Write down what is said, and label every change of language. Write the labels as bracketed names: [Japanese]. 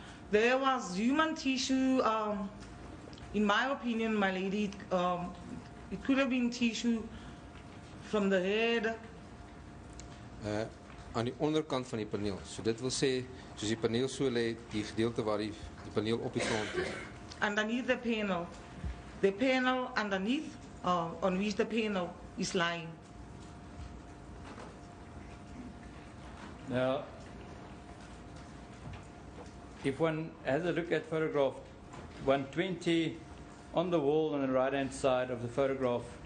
[English] There was human tissue, in my opinion, my lady, it could have been tissue from the head. [Afrikaans] Aan die onderkant van die paneel. So dit wil sê, soos die paneel so lê, die gedeelte waar die paneel op die grond is. [English] Underneath the panel. The panel underneath, on which the panel is lying. Now, if one has a look at photograph 120 on the wall on the right-hand side of the photograph,